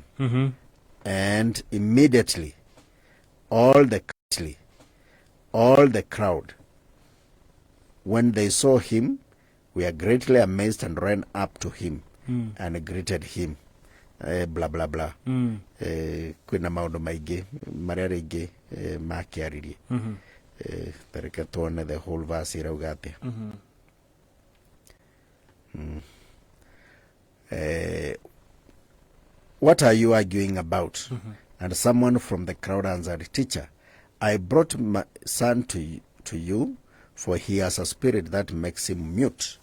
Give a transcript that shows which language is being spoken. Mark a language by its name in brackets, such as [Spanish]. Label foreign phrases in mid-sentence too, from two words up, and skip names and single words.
[English] And immediately all the crowd, when they saw him, were greatly amazed and ran up to him and greeted him. Blah blah blah. [Kikuyu] Kwina maundu maingi maria ringi makiaririe. Tareke tuone [English] the whole verse [Kikuyu] irauga atia. [English] What are you arguing about? And someone from the crowd answered, Teacher, I brought my son to you, for he has a spirit that makes him mute.